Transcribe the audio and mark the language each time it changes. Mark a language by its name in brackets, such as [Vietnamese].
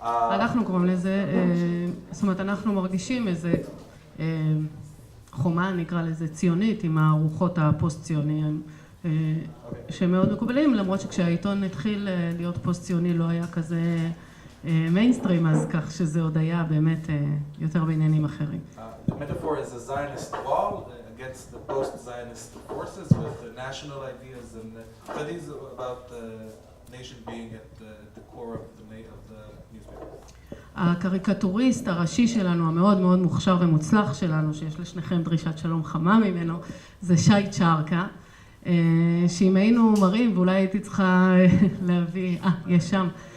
[Hebrew] אנחנו קוראים לזה, זאת אומרת אנחנו מרגישים איזה חומה, נקרא לזה ציונית, עם הרוחות הפוסט-ציוניים שמאוד מקובלים, למרות שכשהעיתון התחיל להיות פוסט-ציוני לא היה כזה מיינסטרים, אז כך שזה עוד היה באמת יותר בעניינים אחרים. [English] The metaphor is a Zionist wall against the post-Zionist forces with the national ideas and studies about the nation being at the core of the newspaper. [Hebrew] הקריקטוריסט הראשי שלנו, המאוד מאוד מוכשר ומוצלח שלנו, שיש לשניכם דרישת שלום חמה ממנו, זה שי צ'רקה, שאם היינו מראים, ואולי הייתי צריכה להביא, יש שם,